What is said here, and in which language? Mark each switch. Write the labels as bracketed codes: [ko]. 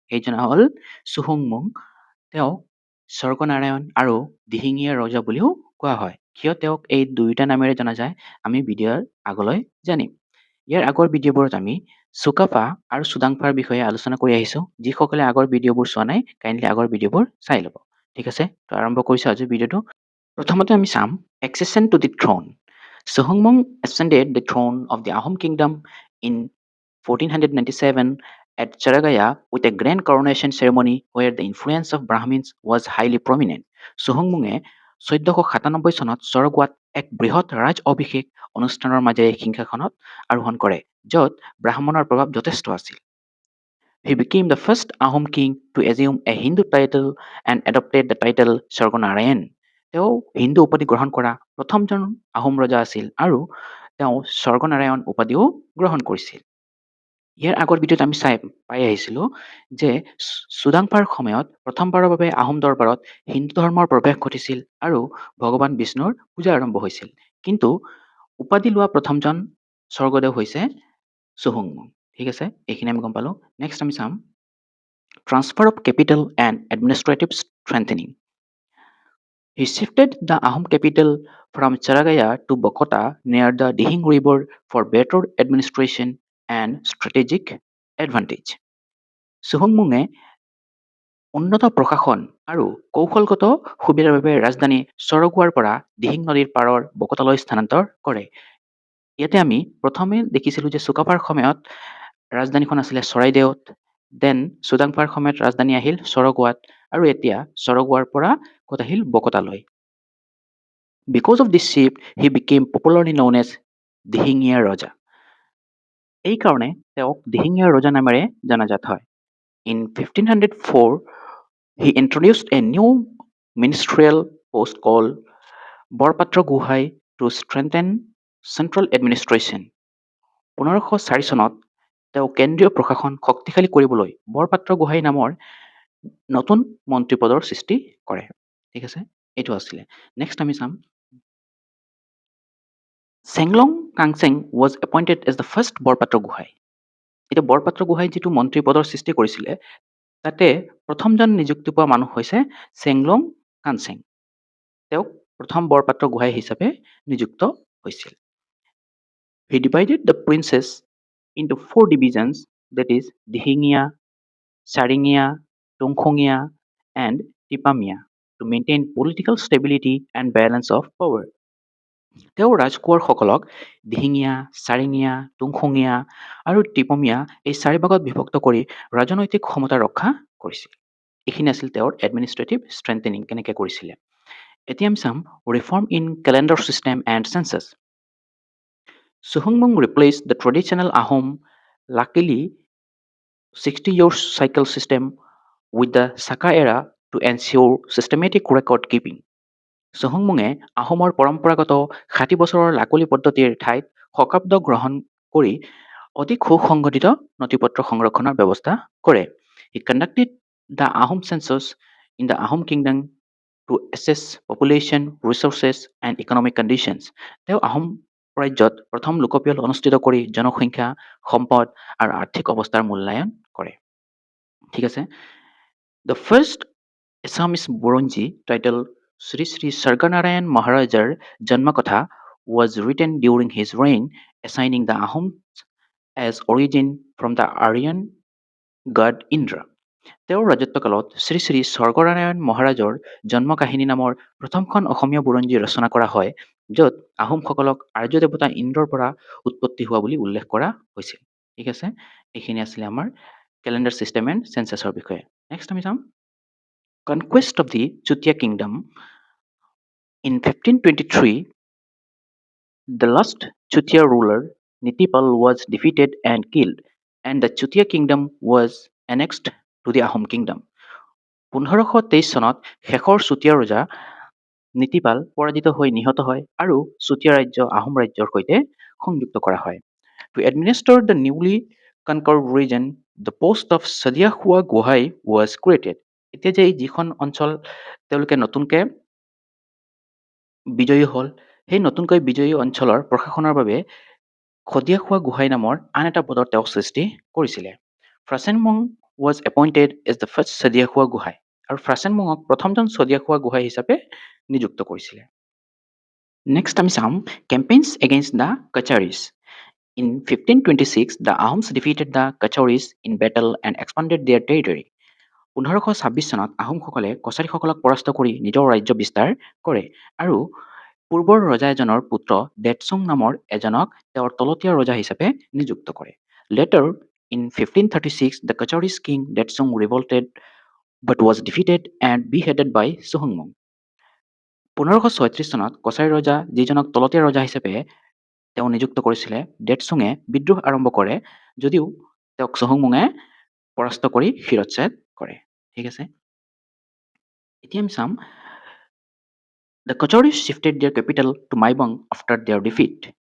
[as] সেইজন হ'ল চুহুংমুং। তেওঁক স্বৰ্গনাৰায়ণ আৰু দিহিঙীয়া ৰজা বুলিও কোৱা হয়। কিয় তেওঁক এই দুয়োটা নামেৰে জনা যায় আমি ভিডিঅ'ৰ আগলৈ জানিম। ইয়াৰ আগৰ ভিডিঅ'বোৰত আমি চুকাফা আৰু চুডাংফাৰ বিষয়ে আলোচনা কৰি আহিছোঁ। যিসকলে আগৰ ভিডিঅ'বোৰ চোৱা নাই কাইণ্ডলি আগৰ ভিডিঅ'বোৰ চাই ল'ব। ঠিক আছে, তো আৰম্ভ কৰিছোঁ আজিৰ ভিডিঅ'টো। প্ৰথমতে আমি চাম [en] accession to the throne. Suhumung ascended the throne of the Ahom kingdom in 1497 at Charagaya with a grand coronation ceremony where the influence of Brahmins was highly prominent. [as] Suhummunge 1497 চনত চৰগোৱাত এক বৃহৎ ৰাজ অভিষেক অনুষ্ঠানৰ মাজেৰে সিংহাসনত আৰোহণ কৰে, য'ত ব্ৰাহ্মণৰ প্ৰভাৱ যথেষ্ট আছিল। [en] He became the first Ahom king to assume a Hindu title and adopted the title Sargonarayan. [as] তেওঁ হিন্দু উপাধি গ্ৰহণ কৰা প্ৰথমজন আহোম ৰজা আছিল আৰু তেওঁ স্বৰ্গনাৰায়ণ উপাধিও গ্ৰহণ কৰিছিল। ইয়াৰ আগৰ ভিডিঅ'ত আমি পাই আহিছিলোঁ যে চুডাংফাৰ সময়ত প্ৰথমবাৰৰ বাবে আহোম দৰবাৰত হিন্দু ধৰ্মৰ প্ৰৱেশ ঘটিছিল আৰু ভগৱান বিষ্ণুৰ পূজা আৰম্ভ হৈছিল। কিন্তু উপাধি লোৱা প্ৰথমজন স্বৰ্গদেউ হৈছে চুহুংমুং। ঠিক আছে, এইখিনি আমি গম পালোঁ। নেক্সট আমি চাম [en] Transfer of capital and administrative strengthening. He shifted the Ahom capital from Charagaya to Bokota near the Dihing River for better administration and strategic advantage. [as] চুহুংমুঙে উন্নত প্ৰশাসন আৰু কৌশলগত সুবিধাৰ বাবে ৰাজধানী চৰগুৱাৰ পৰা দিহিং নদীৰ পাৰৰ বকতালৈ স্থানান্তৰ কৰে। ইয়াতে আমি প্ৰথমে দেখিছিলোঁ যে চুকাফাৰ সময়ত ৰাজধানীখন আছিলে চৰাইদেউত, দেন চুডাংফাৰ সময়ত ৰাজধানী আহিল চৰগুৱাত আৰু এতিয়া চৰগুৱাৰ পৰা ক'ত আহিল বকতালৈ। [en] Because of this shift, he became popularly known as Dihingia Raja. [as] এই কাৰণে তেওঁক দিহিঙীয়া ৰজা নামেৰে জনাজাত হয়। [en] In 1504, he introduced a new ministerial post called Borpatra Gohain to strengthen central administration. [as] 1504 চনত তেওঁ কেন্দ্ৰীয় প্ৰশাসন শক্তিশালী কৰিবলৈ বৰপাত্ৰ গোহাঁই নামৰ নতুন মন্ত্ৰীপদৰ সৃষ্টি কৰে। ঠিক আছে, এইটো আছিলে। নেক্সট আমি চাম Chenglong কাংচেং [en] was appointed as the first [as] Borpatra Gohain. এতিয়া বৰপাত্ৰ গোহাঁই যিটো মন্ত্ৰীপদৰ সৃষ্টি কৰিছিলে তাতে প্ৰথমজন নিযুক্তি পোৱা মানুহ হৈছে চেংলং কাংচেং। তেওঁক প্ৰথম বৰপাত্ৰ গোহাঁই হিচাপে নিযুক্ত হৈছিল। [en] He divided the princes into 4 divisions, that is Dihingia, Charingia, Tungkhungia and Tipamia to maintain political stability and balance of power. [as] তেওঁ ৰাজকোঁৱৰসকলক দিহিঙীয়া, চাৰিঙীয়া, টুংখুঙীয়া আৰু টিপমীয়া এই 4 ভাগত বিভক্ত কৰি ৰাজনৈতিক ক্ষমতা ৰক্ষা কৰিছিল। এইখিনি আছিল তেওঁৰ [en] administrative strengthening [as] কেনেকৈ কৰিছিলে। এতিয়া আমি চাম [en] Reform in calendar system and census. Suhumung replaced the traditional Ahom luckily 60-year cycle system with the Saka era to ensure systematic record keeping. [as] চুহুংমুঙে আহোমৰ পৰম্পৰাগত 60 বছৰৰ লাকলি পদ্ধতিৰ ঠাইত শকাব্দ গ্ৰহণ কৰি অধিক সুসংগঠিত নথিপত্ৰ সংৰক্ষণৰ ব্যৱস্থা কৰে। [en] He conducted the Ahom census in the Ahom kingdom to assess population, resources and economic conditions. [as] তেওঁ আহোম ৰাজ্যত প্ৰথম লোকপিয়ল অনুষ্ঠিত কৰি জনসংখ্যা, সম্পদ আৰু আৰ্থিক অৱস্থাৰ মূল্যায়ন কৰে। ঠিক আছে, [en] The first Assamese Buronji title Sri Sri Sarganarayan Maharajar Janmakatha was written during his reign, assigning the Ahoms as origin from the Aryan god Indra. [as] তেওঁৰ ৰাজত্বকালত শ্ৰী শ্ৰী স্বৰ্গনাৰায়ণ মহাৰাজৰ জন্ম কাহিনী নামৰ প্ৰথমখন অসমীয়া বুৰঞ্জী ৰচনা কৰা হয়, য'ত আহোমসকলক আৰ্য দেৱতা ইন্দ্ৰৰ পৰা উৎপত্তি হোৱা বুলি উল্লেখ কৰা হৈছিল। ঠিক আছে, এইখিনি আছিলে আমাৰ [en] calendar system and চেন্সাছৰ [as] বিষয়ে। নেক্সট আমি চাম [en] Conquest of the Chutia Kingdom. In 1523, the last Chutia ruler, Nitipal, was defeated and killed, and the Chutia Kingdom was annexed to the Ahom Kingdom. [as] 1523 চনত শেষৰ চুতীয়া ৰজা নীতিপাল পৰাজিত হৈ নিহত হয় আৰু চুতীয়া ৰাজ্য আহোম ৰাজ্যৰ সৈতে সংযুক্ত কৰা হয়। [en] To administer the newly conquered region, the post of Sadiahua Gohai was created. [as] এতিয়া যে যিখন অঞ্চল তেওঁলোকে নতুনকৈ বিজয়ী হ'ল সেই নতুনকৈ বিজয়ী অঞ্চলৰ প্ৰশাসনৰ বাবে খদিয়াখোৱা গোহাঁই নামৰ আন এটা পদৰ তেওঁ সৃষ্টি কৰিছিলে। ফ্ৰাচেনমং [en] was appointed as the first [as] চদিয়াখোৱা Gohain আৰু ফ্ৰাচেনমঙক প্ৰথমজন চদিয়াখোৱা গোহাঁই হিচাপে নিযুক্ত কৰিছিলে। নেক্সট আমি চাম [en] Campaigns against the Kacharis. In 1526, the Ahoms defeated the Kachoris in battle and expanded their territory. [as] 1526 চনত আহোমসকলে কছাৰীসকলক পৰাস্ত কৰি নিজৰ ৰাজ্য বিস্তাৰ কৰে আৰু পূৰ্বৰ ৰজা এজনৰ পুত্ৰ দেটচুং নামৰ এজনক তেওঁৰ তলতীয়া ৰজা হিচাপে নিযুক্ত কৰে। [en] Later, in 1536, the Kachoris king Detsung revolted but was defeated and beheaded by Suhungmung. [as] 1536 চনত কছাৰী ৰজা যিজনক তলতীয়া ৰজা হিচাপে তেওঁ নিযুক্ত কৰিছিলে ডেটচুঙে বিদ্ৰোহ আৰম্ভ কৰে যদিও তেওঁক চহুংমুঙে পৰাস্ত কৰি শিৰচ্ছেদ কৰে। ঠিক আছে, এতিয়া আমি চাম [en] The Kacharis shifted their capital to Maibong after their defeat.